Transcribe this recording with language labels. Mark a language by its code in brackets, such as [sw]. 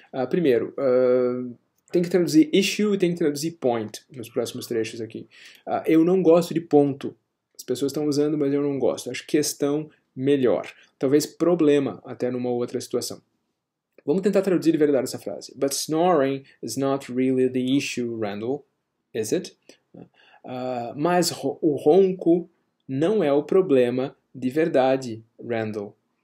[pt] Primeiro, tem que traduzir issue e tem que traduzir point nos próximos trechos aqui. Eu não gosto de ponto. As pessoas estão usando, mas eu não gosto. Acho questão melhor. Talvez problema até numa outra situação. Vamos tentar traduzir de verdade essa frase. [en] But snoring is not really the issue, Randall. Is it? [pt] Mas o ronco não é o problema de verdade, Randall.